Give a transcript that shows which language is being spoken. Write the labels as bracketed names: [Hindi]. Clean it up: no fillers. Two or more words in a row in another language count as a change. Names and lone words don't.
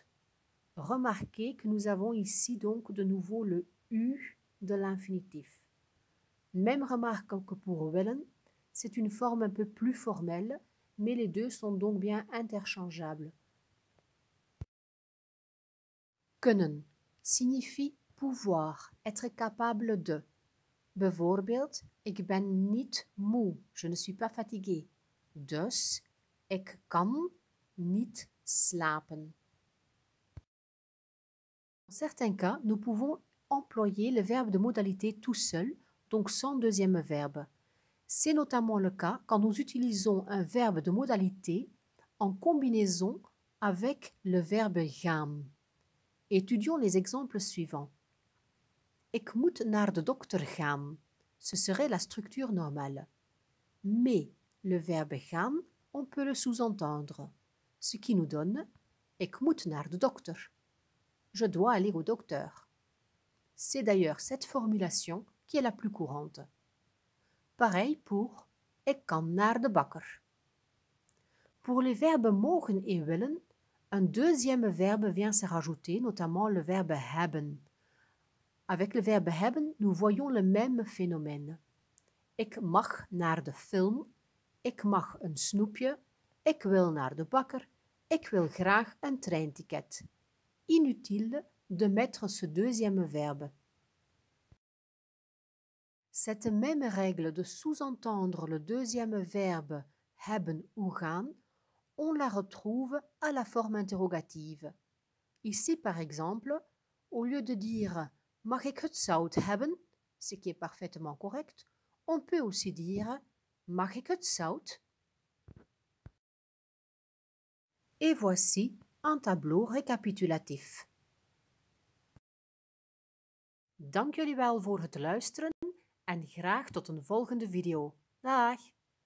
[French] Remarquez que nous avons ici donc de nouveau le U de l'infinitif. Même remarque que pour willen, c'est une forme un peu plus formelle, mais les deux sont donc bien interchangeables. Kunnen signifie pouvoir, être capable de. [Dutch] Bijvoorbeeld, ik ben niet moe, [French] je ne suis pas fatigué. [Dutch] Dus, ik kan niet slapen. [French] Dans certains cas, nous pouvons employer le verbe de modalité tout seul, donc sans deuxième verbe. C'est notamment le cas quand nous utilisons un verbe de modalité en combinaison avec le verbe gaan. Étudions les exemples suivants. [Dutch] Ik moet naar de dokter gaan. [French] Ce serait la structure normale. Mais le verbe gaan, on peut le sous-entendre, ce qui nous donne [Dutch] ik moet naar de dokter. [French] Je dois aller au docteur. C'est d'ailleurs cette formulation qui est la plus courante. Pareil pour [Dutch] ik kan naar de bakker. [French] Pour les verbes mogen et willen, un deuxième verbe vient se rajouter, notamment le verbe hebben. Avec le verbe hebben, nous voyons le même phénomène. [Dutch] Ik mag naar de film, ik mag een snoepje, ik wil naar de bakker, ik wil graag een treinticket. [French] Inutile de mettre ce deuxième verbe. Cette même règle de sous-entendre le deuxième verbe hebben ou gaan, on la retrouve à la forme interrogative. Ici, par exemple, au lieu de dire [Dutch] Mag ik het zout hebben? [French] Ce qui est parfaitement correct. On peut aussi dire [Dutch] mag ik het zout? [French] Et voici un tableau récapitulatif. [Dutch] Dank jullie wel voor het luisteren en graag tot een volgende video. Dag!